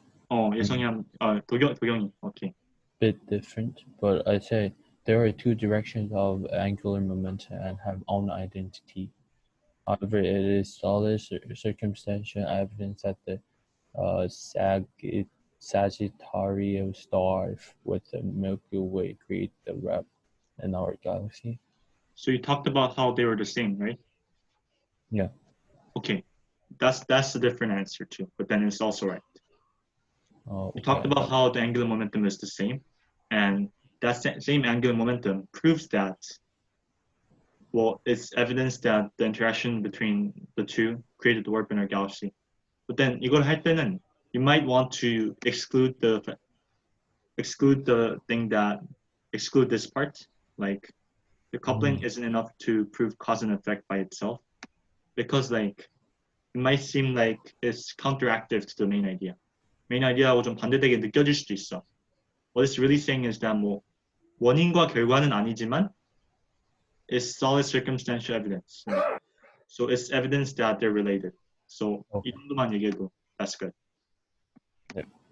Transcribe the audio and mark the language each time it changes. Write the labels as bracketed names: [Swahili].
[Korean] 예성이 도경이, okay. [English] Bit different, but I say there are two directions of angular momentum and have own identity. However, it is solid circumstantial evidence that the Sagittarius star with the Milky Way create the warp in our galaxy. So you talked about how they were the same, right? Yeah. Okay, that's a different answer too, but then it's also right. We talked about how the angular momentum is the same, and that same angular momentum proves that, well, it's evidence that the interaction between the two created the warp in our galaxy. But then [Korean] 이걸 할 때는 [English] you might want to exclude this part, like the coupling isn't enough to prove cause and effect by itself, because like it might seem like it's counteractive to the main idea. [Korean] main idea하고 좀 반대되게 느껴질 수도 있어. [English] What it's really saying is that [Korean] 뭐 원인과 결과는 아니지만 [English] it's solid circumstantial evidence. So it's evidence that they're related. So [Korean] 이 정도만 얘기해도 [English] that's good. Yep.